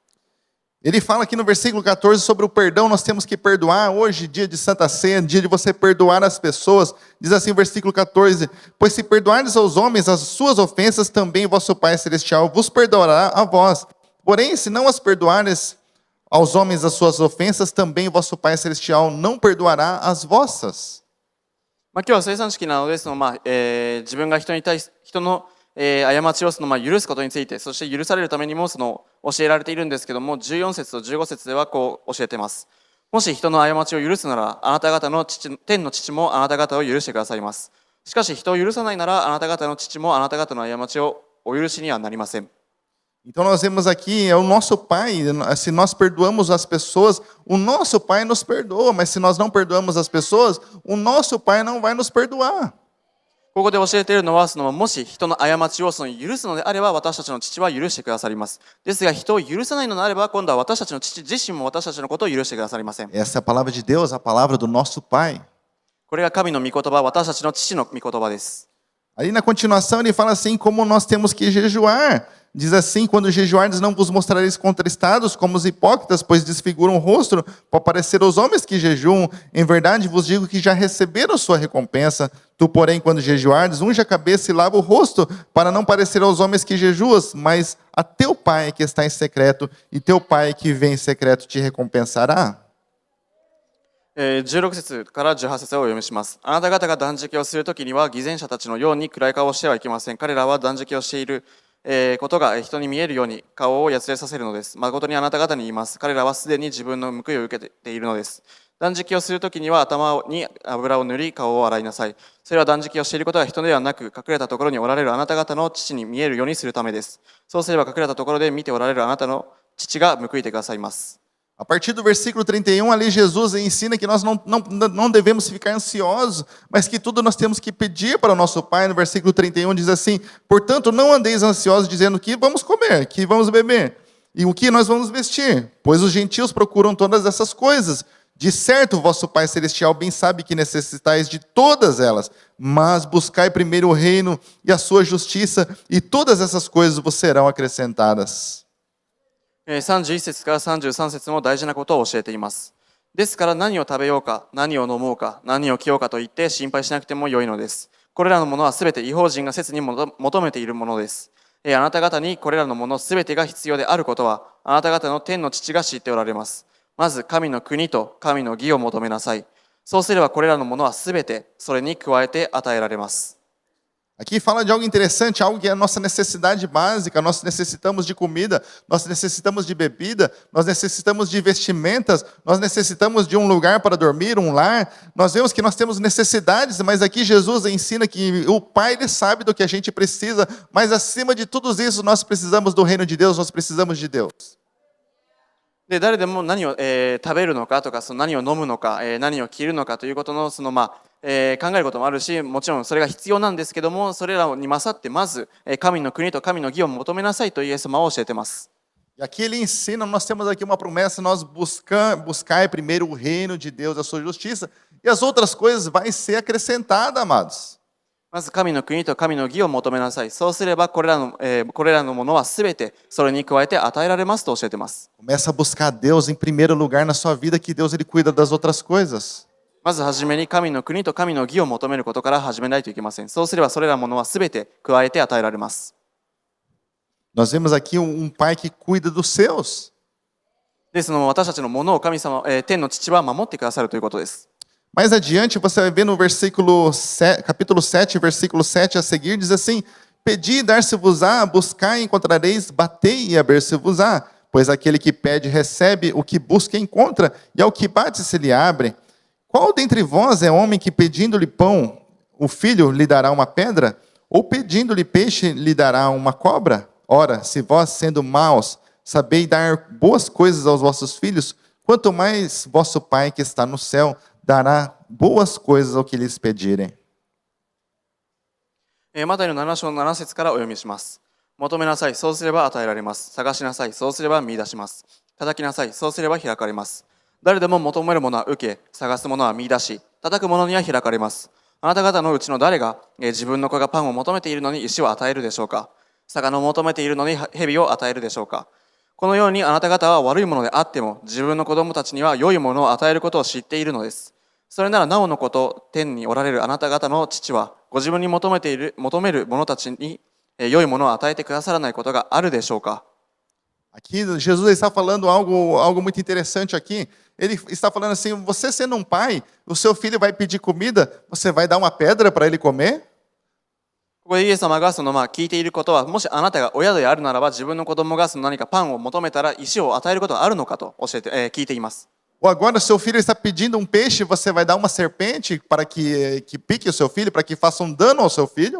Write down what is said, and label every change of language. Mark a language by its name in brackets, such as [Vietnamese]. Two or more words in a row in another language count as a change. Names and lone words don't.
[Portuguese] Ele fala aqui no versículo 14 sobre o perdão. Nós temos que perdoar. Hoje, dia de Santa Ceia, dia de você perdoar as pessoas. Diz assim o versículo 14: pois se perdoardes aos homens as suas ofensas, também vosso Pai Celestial vos perdoará a vós. Porém, se não as perdoares aos homens as suas ofensas, também vosso Pai Celestial não perdoará as vossas. [Japanese] 今日は生産式なので、自分が人の過ちを許すことについて、そして許されるためにも教えられているんですけども、14節と15節ではこう教えています。もし人の過ちを許すなら、あなた方の天の父もあなた方を許してくださいます。しかし人を許さないなら、あなた方の父もあなた方の過ちをお許しにはなりません。 [Portuguese] Então nós vemos aqui, é o nosso Pai. Se nós perdoamos as pessoas, o nosso Pai nos perdoa. Mas se nós não perdoamos as pessoas, o nosso Pai não vai nos perdoar. [Japanese] ここで教えているのは、もし人の過ちを許すのであれば、私たちの父は許してくださります。ですが、人を許さないのであれば、今度は私たちの父自身も私たちのことを許してくださりません。 [Portuguese] Essa é a palavra de Deus, a palavra do nosso Pai. [Japanese] これが神の御言葉、私たちの父の御言葉です。 [Portuguese] Ali na continuação ele fala assim: como nós temos que jejuar. Diz assim: quando jejuardes, não vos mostrareis contristados como os hipócritas, pois desfiguram o rosto para parecer aos homens que jejuam. Em verdade vos digo que já receberam sua recompensa. Tu, porém, quando jejuardes, unge a cabeça e lava o rosto, para não parecer aos homens que jejuas, mas a teu Pai que está em secreto, e teu Pai que vem em secreto te recompensará. [Japanese] 16 節から18節をお読みします。あなた方が断食をするときには、偽善者たちのように暗い顔をしてはいけません。彼らは断食をしていることが人に見えるように顔をやつれさせるのです。誠にあなた方に言います。彼らはすでに自分の報いを受けているのです。断食をするときには頭に油を塗り顔を洗いなさい。それは断食をしていることは人ではなく、隠れたところにおられるあなた方の父に見えるようにするためです。そうすれば隠れたところで見ておられるあなたの父が報いてくださいます。 [Portuguese] A partir do versículo 31, ali Jesus ensina que nós não devemos ficar ansiosos, mas que tudo nós temos que pedir para o nosso Pai. No versículo 31 diz assim: portanto, não andeis ansiosos dizendo que vamos comer, que vamos beber, e o que nós vamos vestir, pois os gentios procuram todas essas coisas. De certo, o vosso Pai Celestial bem sabe que necessitais de todas elas, mas buscai primeiro o reino e a sua justiça, e todas essas coisas vos serão acrescentadas. [Japanese] 31 節から33節も大事なことを教えています。ですから何を食べようか、何を飲もうか、何を着ようかと言って心配しなくてもよいのです。これらのものはすべて異邦人が切に求めているものです。あなた方にこれらのものすべてが必要であることは、あなた方の天の父が知っておられます。まず神の国と神の義を求めなさい。そうすればこれらのものはすべてそれに加えて与えられます。 [Portuguese] Aqui fala de algo interessante, algo que é a nossa necessidade básica. Nós necessitamos de comida, nós necessitamos de bebida, nós necessitamos de vestimentas, nós necessitamos de um lugar para dormir, um lar. Nós vemos que nós temos necessidades, mas aqui Jesus ensina que o Pai ele sabe do que a gente precisa, mas acima de tudo isso nós precisamos do reino de Deus, nós precisamos de Deus. [Japanese] で誰でも何を、食べるのかとか、その何を飲むのか、何を着るのかということの考えることもあるし、もちろんそれが必要なんですけども、それらに勝ってまず、神の国と神の義を求めなさいとイエス様は教えています。 [Portuguese] E aqui ele ensina, nós temos aqui uma promessa, nós buscar primeiro o reino de Deus, a sua justiça, e as outras coisas vai ser acrescentada, amados. [Japanese] まず神の国と神の義を求めなさい。そうすればこれらのものはすべてそれに加えて与えられますと教えています。 [Portuguese] Começa a buscar Deus em primeiro lugar na sua vida, que Deus ele cuida das outras coisas. [Japanese] まずはじめに神の国と神の義を求めることから始めないといけません。そうすればそれらのものはすべて加えて与えられます。 [Portuguese] Nós vemos aqui pai que cuida dos seus. [Japanese] で、その私たちのものを神様、天の父は守ってくださるということです。 [Portuguese] Mais adiante, você vai ver no capítulo 7, versículo 7 a seguir, diz assim: Pedi e dar-se-vos-á, buscai e encontrareis, batei e aber-se-vos-á. Pois aquele que pede recebe, o que busca encontra, e ao que bate se lhe abre. Qual dentre vós é homem que pedindo-lhe pão, o filho lhe dará uma pedra? Ou pedindo-lhe peixe lhe dará uma cobra? Ora, se vós, sendo maus, sabeis dar boas coisas aos vossos filhos, quanto mais vosso Pai que está no céu dará boas coisas ao que lhes pedirem. [Japanese] マタイの7章の7節からお読みします。求めなさい、そうすれば与えられます。探しなさい、そうすれば見出します。叩きなさい、そうすれば開かれます。誰でも求めるものは受け、探すものは見出し、叩くものには開かれます。あなた方のうちの誰が、自分の子がパンを求めているのに石を与えるでしょうか。魚を求めているのに蛇を与えるでしょうか。このようにあなた方は悪いものであっても、自分の子供たちには良いものを与えることを知っているのです。それならなおのこと、天におられるあなた方の父は、ご自分に求める者たちに良いものを与えてくださらないことがあるでしょうか。 [Portuguese] Aqui Jesus está falando algo muito interessante aqui. Ele está falando assim: você sendo pai, o seu filho vai pedir comida, você vai dar uma pedra para ele comer? [Japanese] ここでイエス様が聞いていることは、もしあなたが親であるならば、自分の子供が何かパンを求めたら石を与えることがあるのかと聞いています。 [Portuguese] Ou agora seu filho está pedindo um peixe, você vai dar uma serpente para que pique o seu filho, para que faça um dano ao seu filho?